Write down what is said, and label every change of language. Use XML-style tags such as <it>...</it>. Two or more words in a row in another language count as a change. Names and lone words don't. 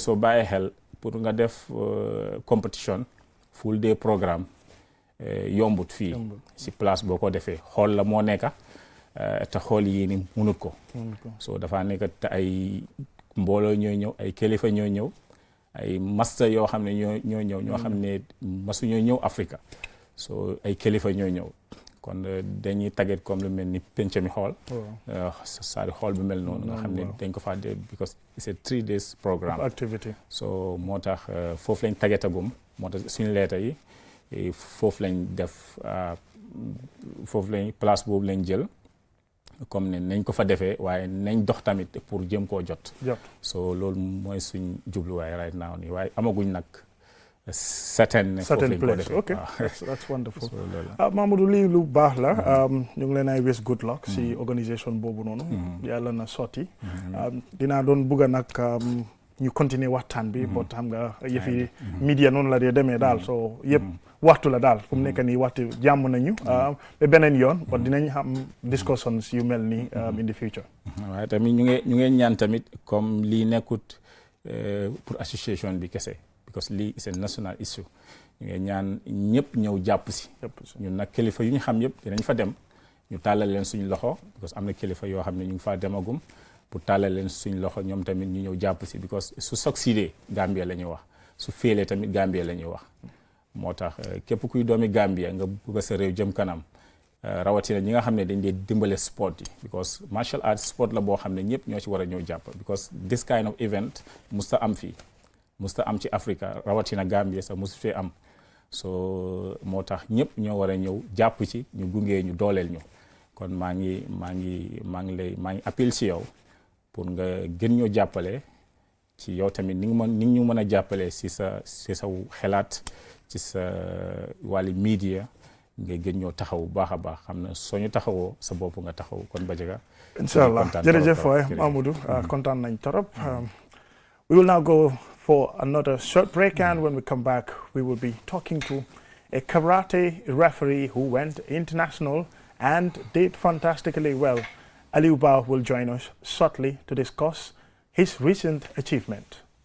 <wo>soo bàyyee xel pour nga def</wo> <en>competition full day programme</en> <wo>yombut fii si place boo ko defee xool la moo nekka te xool yi ni munut ko so dafa nekk te ay mbooloo ñooy ñëw ay kilifa ñooy ñëw ay master yoo xam ne ñoo xam ne masu ñooy ñëw Africa so ay kilifa ñooy ñëw kon dañuy tagget comme lu mel ni penc mi xool saari xool bi mel noonu nga xam ne dañ ko faa def</wo> <en>because it's a 3 days programme</en> <wo>activity so moo tax foofu lañ taggetagum moo tax suñu leeta yi foofu lañ def foofu lañ place boobu lañ jël comme ne nañ ko fa defee waaye nañ dox tamit pour jëm koo jot so loolu mooy suñ jubluwaay</wo> <en>right now</en> <wo>nii waaye amaguñ nag certain</wo> <en>place. Okay, that's wonderful.</en> <wo>Mamadou lii lu baax la ñu ngi leen ay wis</wo> <en>good luck</en> <wo>si organisation boobu noonu yàlla na sotti dinaa doon bëgg nag ñu continuer waxtaan bi but xam nga yëfi media noonu la dee demee daal so yëpp waxtu la daal fu mu nekk nii waxtu jàmm nañu ba beneen yoon but dinañ xam discussions yu mel nii</wo> <en>in the future.</en> <wo>waaye tamit ñu ngi ñaan tamit comme lii nekkut pour association bi kese because lii</wo> <en>is a national issue</en> <wo>ñu ngi ñaan ñëpp ñëw jàpp si ñun nag kilifa yu ñu xam yëpp dinañ fa dem ñu tàllal leen suñu loxo because am na kilifa yoo xam ne ñu ngi faa demagum pour tàllal leen suñu loxo ñoom tamit ñu ñëw jàpp si because su succeedee Gambia la ñuy wax su féelee tamit Gambia la ñuy wax moo tax képp kuy doomi Gambia nga bëgg sa réew jëm kanam rawatina ñi nga xam ne dañ dee dimbale sport yi because</wo> <en>martial arts</en> <wo>sport la boo xam ne ñëpp ñoo ci war a ñëw jàpp because</wo> <en>this kind of event</en> <wo>musta am fii musta am ci Africa rawatina Gambia sax musu fee am so moo tax ñëpp ñoo war a ñëw jàpp ci ñu gungee ñu dooleel ñu kon maa ngi appel ci yow pour nga gën ñoo jàppale ci yow tamit ni ñu mën a jàppale ci sa xelaat ci sa wàllu media nga gën ñoo taxaw baax a baax xam na soo ñu taxawoo sa bopp nga taxaw kon Badiaga</wo> <en>inshallah</en> <wo>jërëjëf waay Mamadou kontaan nañ torop</wo> <en>we will now go for another short break and when we come back we will be talking to a karate referee who went international and did fantastically well. Aliou Ba will join us shortly to discuss his recent achievement.</en>